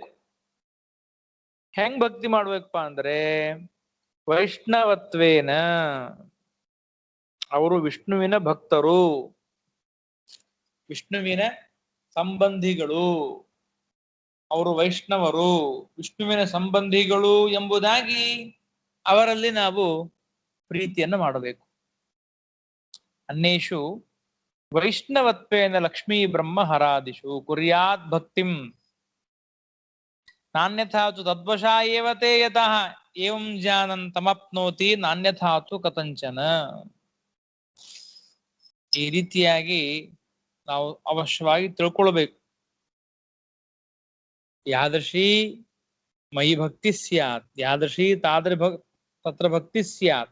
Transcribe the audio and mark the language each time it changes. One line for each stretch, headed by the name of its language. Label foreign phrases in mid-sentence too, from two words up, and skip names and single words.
Kannada: ಹೆಂಗ್ ಭಕ್ತಿ ಮಾಡ್ಬೇಕಪ್ಪ ಅಂದ್ರೆ ವೈಷ್ಣವತ್ವೇನ, ಅವರು ವಿಷ್ಣುವಿನ ಭಕ್ತರು, ವಿಷ್ಣುವಿನ ಸಂಬಂಧಿಗಳು, ಅವರು ವೈಷ್ಣವರು, ವಿಷ್ಣುವಿನ ಸಂಬಂಧಿಗಳು ಎಂಬುದಾಗಿ ಅವರಲ್ಲಿ ನಾವು ಪ್ರೀತಿಯನ್ನು ಮಾಡಬೇಕು.
Sanskrit: ಅನ್ನೇಷು ವೈಷ್ಣವತ್ವೇನ ಲಕ್ಷ್ಮೀ ಬ್ರಹ್ಮ ಹರಾದಿಷು ಕುರ್ಯಾತ್ ಭಕ್ತಿಂ ನಾನ್ಯಥಾತು ತದ್ವಶಾ ಏವ ತೇ ಯತಃ ಏವಂ ಜಾನನ್ ತಮಪ್ನೋತಿ ನಾನ್ಯಥಾತು ಕಥಂಚನ.
Kannada: ಈ ರೀತಿಯಾಗಿ ನಾವು ಅವಶ್ಯವಾಗಿ ತಿಳ್ಕೊಳ್ಬೇಕು.
Sanskrit: ಯಾದೃಶಿ ಮಯಿ ಭಕ್ತಿ ಸ್ಯಾತ್, ಯಾದೃಶಿ ತತ್ರ ಭಕ್ತಿ ಸ್ಯಾತ್.